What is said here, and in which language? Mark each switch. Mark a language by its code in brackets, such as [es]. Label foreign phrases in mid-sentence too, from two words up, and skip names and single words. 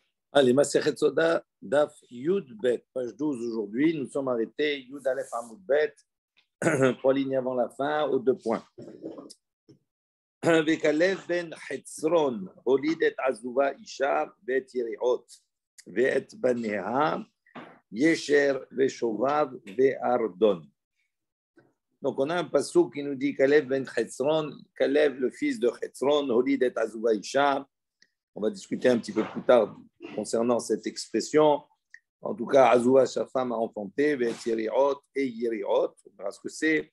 [fr] Allez, Masechet Soda, [he] דף יוד בית, [fr] page 12 aujourd'hui. Nous sommes arrêtés [he] יוד אלף עמוד בית, [fr] 3 lignes avant la fin, aux 2 points. [he] וכלב בן חצרון הוליד את עזובה אישה ואת יריעות ואת בניה ישר ושובב וארדון. [fr] Donc on a un passouk qui nous dit Kalev ben Chetzron, Kalev le fils de Chetzron, [he] הוליד את עזובה אישה. [fr] On va discuter un petit peu plus tard concernant cette expression. En tout cas, Azouva, sa femme, a enfanté, [he] ואת יריעות [fr] et Yeriot, on verra ce que c'est.